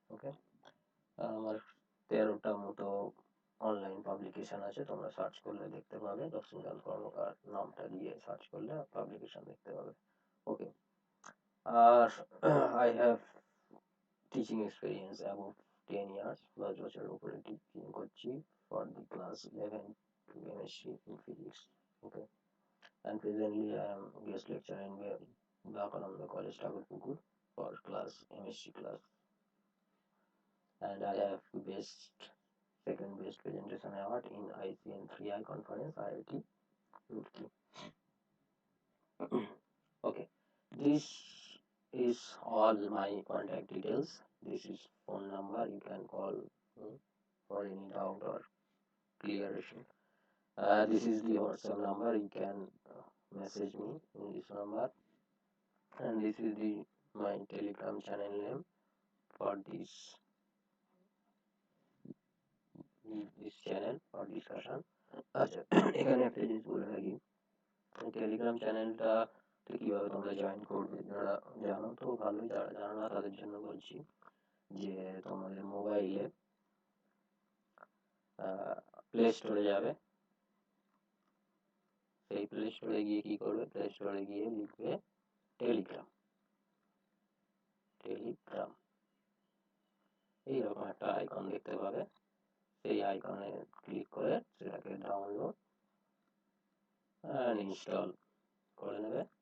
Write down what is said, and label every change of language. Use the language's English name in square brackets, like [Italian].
[Bangla] ওকে, আমার 13টা মতো online publication আছে, তোমরা সার্চ করলে দেখতে পাবে, লক্ষ্মীকান্ত কর্মকার নামটা দিয়ে সার্চ করলে পাবলিকেশন দেখতে পাবে। [English] okay, আর I have teaching experience about 10 years, [Bangla] 10 বছরের উপরে টিচিং করছি [English] For the class 11 to MSc in physics. Okay, and presently I am guest lecturer in Vivekananda College, Target-JEE-NEET for class MSc class, and I have second best presentation award in ICN 3I conference, IIT Roorkee. Okay, this is all my contact details. This is phone number, you can call for any doubt or clear issue. This is the WhatsApp number. You can message me in this number, and this is the my Telegram channel name for this channel for discussion. [Bangla] আচ্ছা, এখানে একটা জিনিস বলে রাখি, Telegram চ্যানেলটা কিভাবে তোমরা join করবে, যারা জানো তো ভালোই, যারা জানো না তাদের জন্য বলছি যে তোমাদের মোবাইলে প্লে স্টোরে যাবে, সেই প্লে স্টোরে গিয়ে কি করবে, প্লে স্টোরে গিয়ে লিখবে টেলিগ্রাম, টেলিগ্রাম এইরকম একটা আইকন দেখতে পাবে, সেই আইকনে ক্লিক করে সেটাকে ডাউনলোড অ্যান্ড ইনস্টল করে নেবে।